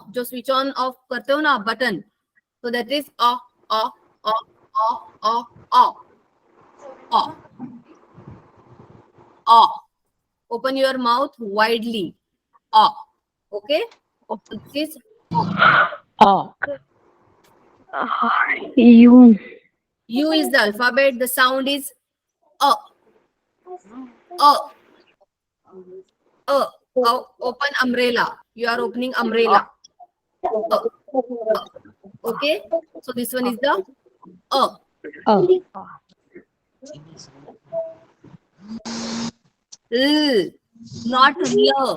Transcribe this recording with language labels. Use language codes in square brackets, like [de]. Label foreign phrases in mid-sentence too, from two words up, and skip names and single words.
[en] Just switch on, off [hi] करते हो ना [en] button. So that is O, O, O, O, O, O, O. O. Open your mouth widely. O. Okay? So this is O. U. U is the alphabet. The sound is O. O. Open umbrella. You are opening umbrella. Okay. So this one is the L, not L.